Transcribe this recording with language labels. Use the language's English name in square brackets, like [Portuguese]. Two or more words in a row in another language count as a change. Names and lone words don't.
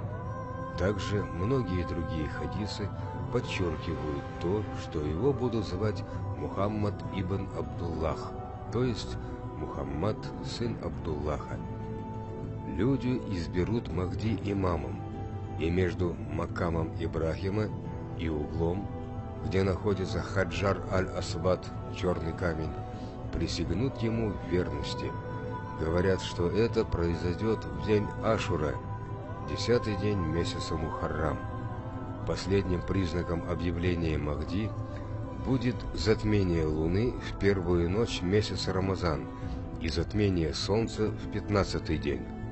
[Russian] Также многие другие хадисы подчеркивают то, что его будут звать Мухаммад ибн Абдуллах, то есть Мухаммад, сын Абдуллаха. Люди изберут Махди имамом, и между макамом Ибрахима и углом, где находится Хаджар аль-Асвад, черный камень, присягнут ему в верности. Говорят, что это произойдет в день Ашура, 10-й день месяца Мухаррам. Последним признаком объявления Махди будет затмение Луны в первую ночь месяца Рамазан и затмение Солнца в 15-й день.